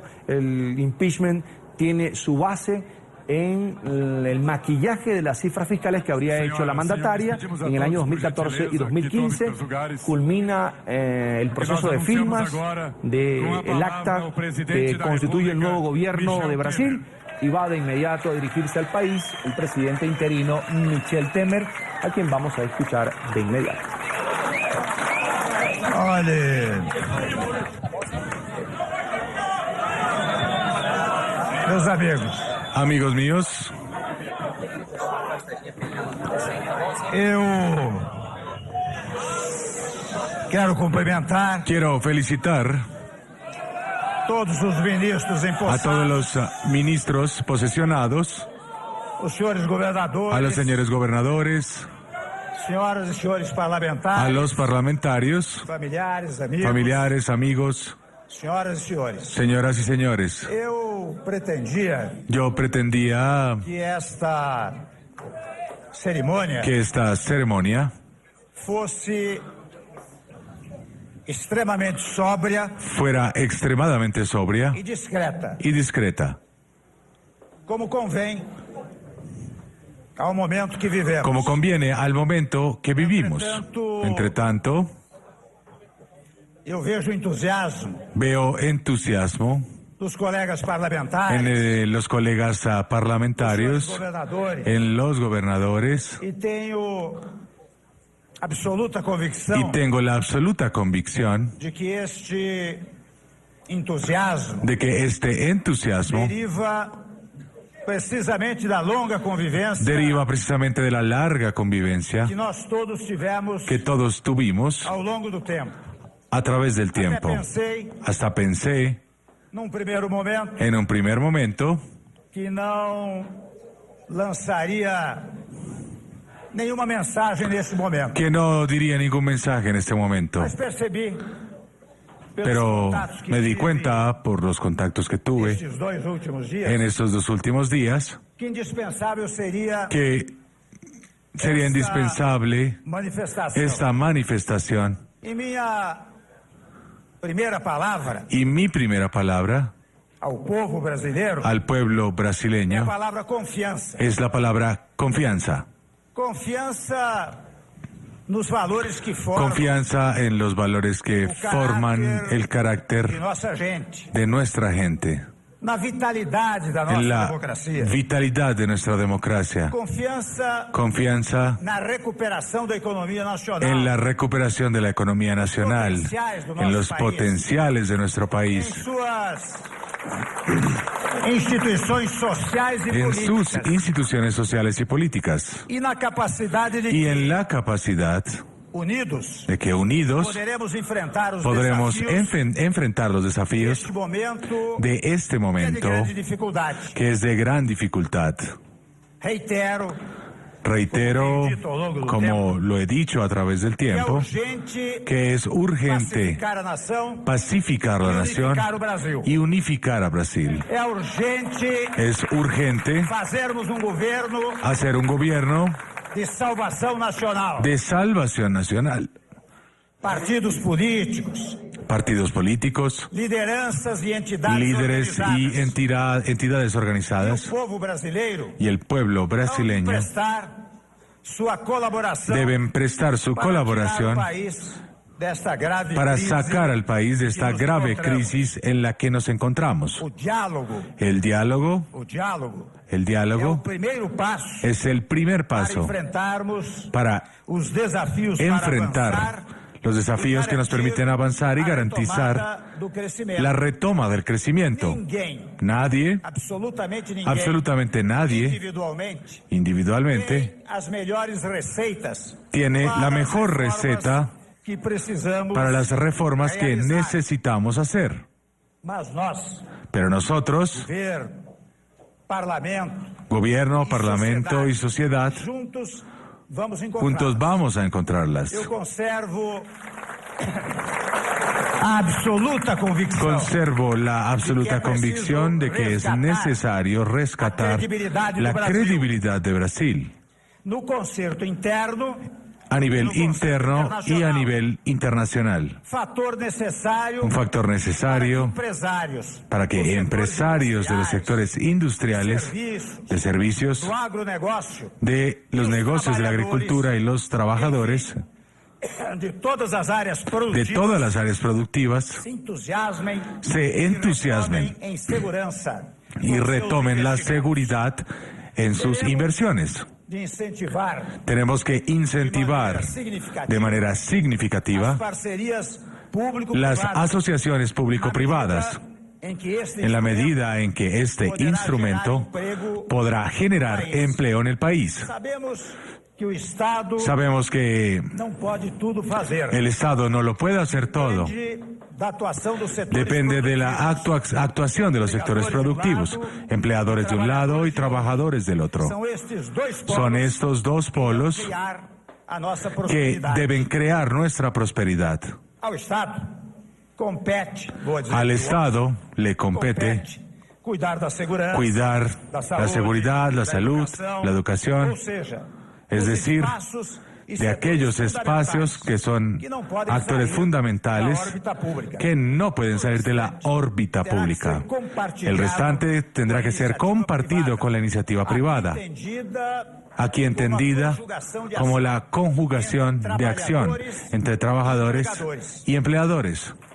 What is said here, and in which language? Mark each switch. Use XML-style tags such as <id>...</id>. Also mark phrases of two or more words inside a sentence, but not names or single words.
<es>El impeachment tiene su base en el maquillaje de las cifras fiscales que habría hecho la mandataria en el año 2014 y 2015. Culmina el proceso de firmas del acta que constituye el nuevo gobierno de Brasil y va de inmediato a dirigirse al país el presidente interino Michel Temer, a quien vamos a escuchar de inmediato.</es> <pt>Olha, meus amigos.</pt> <es>Amigos míos,</es> <pt>Eu quero cumprimentar</pt> <es>quiero felicitar</es> <pt>todos os ministros a empossados,</pt> <es>todos los ministros posesionados,</es> <pt>os senhores governadores,</pt> <es>a los señores gobernadores,</es> <pt>senhoras e senhores parlamentares,</pt> <es>a los parlamentarios,</es> <pt>familiares, amigos, senhoras e senhores.</pt> <es>señoras y señores.</es> <pt>Eu pretendía que esta cerimônia</pt> <es>que esta ceremonia</es> <pt>fosse extremamente sóbria</pt> <es>fuera extremadamente sobria</es> <pt>e discreta,</pt> <es>y discreta,</es> <pt>como convém ao momento que vivemos.</pt> <es>como conviene al momento que vivimos.</es> <pt>Entre tanto, Eu vejo entusiasmo</pt> <es>veo entusiasmo</es> <pt>dos colegas parlamentares,</pt> <es>en los colegas dos parlamentarios,</es> <pt>governadores,</pt> <es>en los gobernadores,</es> <pt>e tenho absoluta convicção</pt> <es>y tengo la absoluta convicción</es> <pt>de que este entusiasmo</pt> <es>de que este entusiasmo</es> <pt>deriva precisamente da longa convivência</pt> <es>deriva precisamente de la larga convivencia</es> <pt>que nós todos tivemos</pt> <es>que todos tuvimos</es> <pt>ao longo do tempo.</pt> <es>a través del</es> <pt>Até</pt> <es>tiempo.</es> <pt>pensei,</pt> <es>Hasta pensé</es> <pt>num primeiro momento,</pt> <es>en un primer momento</es> <pt>que não lançaria nenhuma mensagem nesse momento.</pt> <es>que no diría ningún mensaje en este momento,</es> <pt>Mas percebi, pelos</pt> <es>pero</es> <pt>contatos que</pt> <es>me di</es> <pt>tive</pt> <es>cuenta por los contactos que tuve</es> <pt>estes 2 últimos dias,</pt> <es>en estos 2 últimos días</es> <pt>que indispensável seria</pt> <es>que sería</es> <pt>essa</pt> <es>indispensable</es> <pt>manifestação.</pt> <es>esta manifestación.</es> <pt>E minha primeira palavra</pt> <es>Y mi primera palabra</es> <pt>ao povo brasileiro</pt> <es>al pueblo</es> <pt>é a</pt> <es>brasileño</es> <pt>palavra confiança.</pt> <es>es la palabra confianza.</es> <pt>Confiança nos valores que formam</pt> <es>Confianza en los valores que forman el de carácter</es> <pt>nossa gente,</pt> <es>de nuestra gente,</es> <pt>na vitalidade da nossa</pt> <es>en la</es> <pt>democracia.</pt> <es>vitalidad de nuestra democracia.</es> <pt>Confiança</pt> <es>Confianza</es> <pt>na recuperação da economia nacional.</pt> <es>en la recuperación de la economía nacional, en los potenciales de nuestro</es> <pt>Em país, suas instituições sociais e</pt> <es>en sus</es> <pt>políticas</pt> <es>instituciones sociales y políticas,</es> <pt>e na capacidade de</pt> <es>y</es> <pt>que,</pt> <es>en la capacidad</es> <pt>unidos,</pt> <es>de que unidos</es> <pt>poderemos enfrentar os</pt> <es>podremos</es> <pt>desafios</pt> <es>enfrentar los desafíos</es> <pt>deste momento</pt> <es>de este</es> <pt>que é de</pt> <es>momento</es> <pt>grande dificuldade.</pt> <es>que es de gran dificultad. Reitero, como lo he dicho a través del</es> <pt>Que é</pt> <es>tiempo,</es> <pt>urgente</pt> <es>que es urgente</es> <pt>pacificar a nação</pt> <es>pacificar la</es> <pt>e</pt> <es>nación</es> <pt>unificar o Brasil.</pt> <es>y unificar a Brasil.</es> <pt>É urgente</pt> <es>Es urgente</es> <pt>fazermos um governo</pt> <es>hacer un gobierno</es> <pt>de salvação nacional.</pt> <es>de salvación nacional.</es> <pt>Partidos políticos,</pt> <es>Partidos políticos,</es> <pt>lideranças e entidades</pt> <es>líderes y</es> <pt>organizadas.</pt> <es>entidades</es> <pt>E o</pt> <es>organizadas</es> <pt>povo brasileiro</pt> <es>y el pueblo</es> <pt>vão</pt> <es>brasileño</es> <pt>prestar sua colaboração</pt> <es>deben prestar su</es> <pt>para tirar o</pt> <es>colaboración</es> <pt>país desta grave</pt> <es>para</es> <pt>crise</pt> <es>sacar al país de</es> <pt>que</pt> <es>esta</es> <pt>nos</pt> <es>grave</es> <pt>encontramos.</pt> <es>crisis en la que nos encontramos.</es> <pt>O diálogo</pt> <es>El diálogo</es> <pt>é o primeiro passo</pt> <es>es el primer</es> <pt>para</pt> <es>paso</es> <pt>enfrentarmos</pt> <es>para</es> <pt>os desafios para</pt> <es>enfrentar</es> <pt>avançar</pt> <es>los desafíos que nos permiten avanzar y garantizar la retoma del crecimiento.</es> <pt>Ninguém,</pt> <es>Nadie, absolutamente nadie,</es> <pt>individualmente, tem as melhores receitas</pt> <es>tiene</es> <pt>para</pt> <es>la</es> <pt>as</pt> <es>mejor</es> <pt>reformas</pt> <es>receta</es> <pt>que precisamos</pt> <es>para las reformas que</es> <pt>realizar.</pt> <es>necesitamos hacer.</es> <pt>Mas nós,</pt> <es>Pero nosotros,</es> <pt>governo, parlamento,</pt> <es>gobierno, parlamento y sociedad,</es> <pt>juntos vamos encontrar.</pt> <es>juntos vamos a encontrarlas.</es> <pt>Eu conservo a absoluta convicção</pt> <es>Conservo la absoluta convicción de que es necesario rescatar la credibilidad de Brasil</es> <pt>no concerto interno,</pt> <es>a nivel interno y a nivel internacional.</es> <pt>fator necessário</pt> <es>Un factor necesario</es> <pt>empresários,</pt> <es>para que empresarios de los sectores industriales, de servicios,</es> <pt>do agronegócio,</pt> <es>de los negocios de la agricultura y los trabajadores</es> <pt>de todas as áreas</pt> <es>de</es> <pt>produtivas,</pt> <es>todas las áreas productivas</es> <pt>se entusiasmem,</pt> <es>se entusiasmen</es> <pt>em segurança</pt> <es>y</es> <pt>com</pt> <es>retomen</es> <pt>seus</pt> <es>la</es> <pt>investimentos,</pt> <es>seguridad en sus inversiones.</es> <pt>de incentivar</pt> <es>Tenemos que incentivar de manera</es> <pt>as</pt> <es>significativa</es> <pt>parcerias</pt> <es>las</es> <pt>público-privadas,</pt> <es>asociaciones público-privadas en la medida en que este instrumento podrá generar empleo en el país.</es> <pt>Sabemos que o Estado</pt> <es>Sabemos que</es> <pt>não pode tudo fazer.</pt> <es>el Estado no lo puede hacer todo.</es> <pt>Depende da atuação dos setores</pt> <es>Depende de la</es> <pt>produtivos.</pt> <es>actuación de los sectores productivos, empleadores de un lado y trabajadores del otro.</es> <pt>São estes dois</pt> <es>Son</es> <pt>polos</pt> <es>estos dos polos</es> <pt>criar a nossa</pt> <es>que</es> <pt>prosperidade.</pt> <es>deben crear nuestra prosperidad.</es> <pt>Ao Estado compete, vou dizer,</pt> <es>Al Estado le compete</es> <pt>cuidar da segurança,</pt> <es>cuidar</es> <pt>da</pt> <es>la</es> <pt>saúde,</pt> <es>seguridad, la</es> <pt>da</pt> <es>salud,</es> <pt>educação,</pt> <es>la educación,</es> <pt>ou seja,</pt> <es>es</es> <pt>os</pt> <es>decir,</es> <pt>espaços e</pt> <es>de</es> <pt>setores</pt> <es>aquellos espacios</es> <pt>fundamentais</pt> <es>que son</es> <pt>que não podem</pt> <es>actores</es> <pt>sair</pt> <es>fundamentales</es> <pt>da órbita pública.</pt> <es>que no pueden salir de la órbita pública. El restante tendrá que ser compartido con la iniciativa privada, aquí entendida como la conjugación de acción entre trabajadores y empleadores.</es>